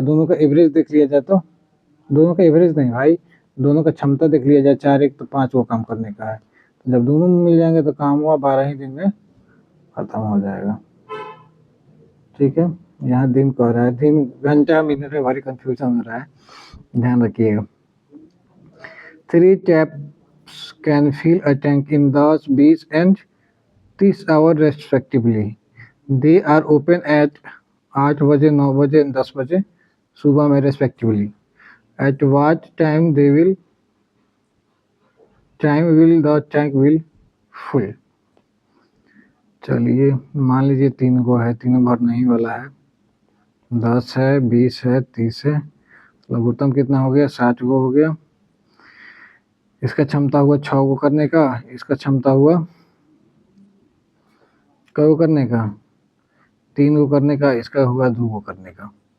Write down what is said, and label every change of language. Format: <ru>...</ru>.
<hi>दोनों का एवरेज देख लिया जाए, तो दोनों का एवरेज नहीं भाई, दोनों का क्षमता देख लिया जाए, 4 1 तो 5 को काम करने का है, तो जब दोनों में मिल जाएंगे तो काम हुआ 12 ही दिन में खत्म हो जाएगा। ठीक है, यहाँ दिन कह रहा है, दिन घंटा मिनट में भारी कंफ्यूजन हो रहा है, ध्यान रखिएगा।</hi> <en>3 taps can fill a tank in 10, 20 and 30 hours respectively. They are open at</en> <hi>8 बजे 9 बजे 10 बजे सुबह में</hi> <en>respectively. At what time will the tank will full?</en> <hi>चलिए मान लीजिए 3 को है, तीनों भर नहीं वाला है, 10 है 20 है 30 है, लघुत्तम कितना हो गया 60 को हो गया। इसका क्षमता हुआ 6 को करने का, इसका क्षमता हुआ को करने का 3 को करने का, इसका हुआ 2 को करने का।</hi>